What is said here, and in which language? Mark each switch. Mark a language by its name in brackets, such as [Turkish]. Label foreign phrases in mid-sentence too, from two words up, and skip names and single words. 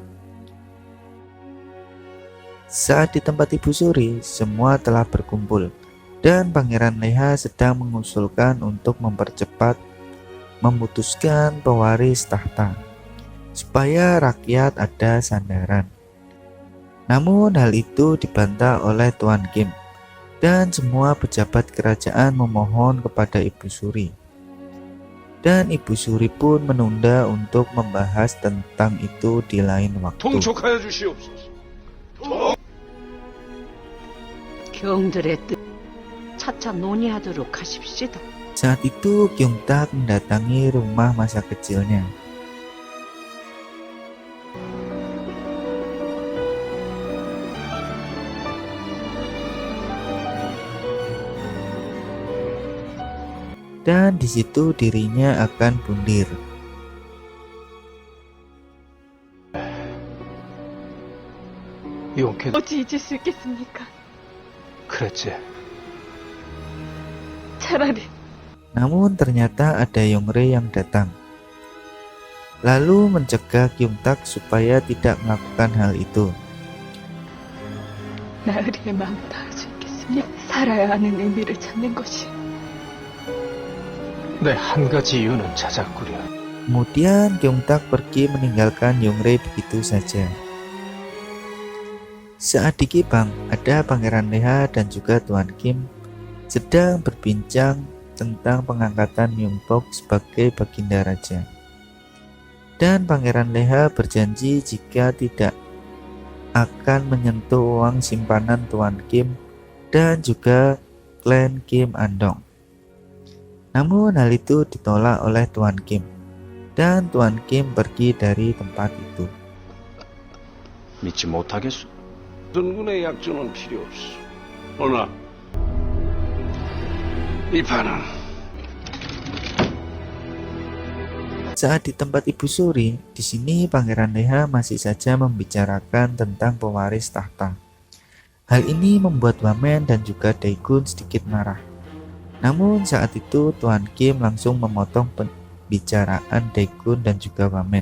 [Indonesian] Saat di tempat Ibu Suri, semua telah berkumpul dan Pangeran Leha sedang mengusulkan untuk mempercepat memutuskan pewaris tahta supaya rakyat ada sandaran. Namun hal itu dibantah oleh Tuan Kim dan semua pejabat kerajaan memohon kepada Ibu Suri. Dan Ibu Suri pun menunda untuk membahas tentang itu di lain waktu. [Korean] 경들의 뜻 차차 논의하도록 하십시다. [Indonesian] Saat itu Kyungtak mendatangi rumah masa kecilnya. Dan di situ dirinya akan bundir. [Korean] 용케 어찌 잊을 수 있겠습니까? 그랬지. 차라리 [Indonesian] Namun ternyata ada Youngre yang datang, lalu mencegah Kyungtak supaya tidak melakukan hal itu. [Korean] 나으리의 마음을 다할 수 있겠습니까? 살아야 하는 의미를 찾는 것이 내 한 가지 이유는 찾았구려. [Indonesian] Kemudian Kyungtak pergi meninggalkan Youngre begitu saja. Saat di Gibang, ada Pangeran Leha dan juga Tuan Kim sedang berbincang tentang pengangkatan Myungbok sebagai Baginda Raja. Dan Pangeran Leha berjanji jika tidak akan menyentuh uang simpanan Tuan Kim dan juga klan Kim Andong. Namun hal itu ditolak oleh Tuan Kim dan Tuan Kim pergi dari tempat itu. [Korean] 믿지 못하겠소. 전군의 약조는 필요 없어. 허나 이 판은 [Indonesian] Saat di tempat Ibu Suri, di sini Pangeran Leha masih saja membicarakan tentang pewaris tahta. Hal ini membuat Wamen dan juga Daegun sedikit marah. Namun saat itu Tuan Kim langsung memotong pembicaraan Daegun dan juga Wamen.